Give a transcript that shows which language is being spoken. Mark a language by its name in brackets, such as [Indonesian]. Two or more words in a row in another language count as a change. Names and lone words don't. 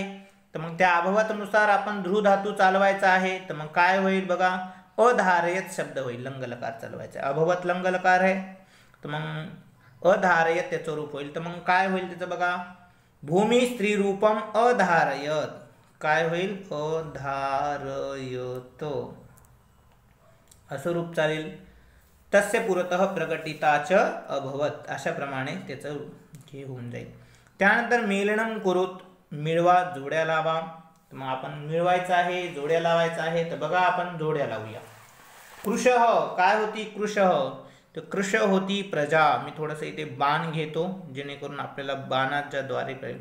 [Marathi] तर मग त्या अभवतनुसार आपण ध्रु धातू चालवायचा आहे. तर मग काय होईल बघा, अधारयत शब्द होईल. लंग लकार चालवायचा. अभवत लंग लकार आहे तर मग अधारयत त्याचं रूप होईल. तर मग काय होईल त्याचं बघा, [Sanskrit] भूमी स्त्री रूपम अधारयत. [Marathi] काय होईल, अधारयत असं रूप चालेल. [Sanskrit] तस्य पुरतः प्रकटिताच अभवत. [Marathi] अशा प्रमाणे त्याचं हे होऊन जाईल. त्यानंतर [Sanskrit] मेलनम कुरुत. [Marathi] मिळवा, जोड्या लावा. तर मग आपण मिळवायचं आहे, जोड्या लावायचं आहे. तर बघा आपण जोड्या लावूया. कृशः काय होती, कृशः. तर कृश होती प्रजा. मी थोडंसं इथे बाण घेतो जेणेकरून आपल्याला बाणाच्या द्वारे कळेल.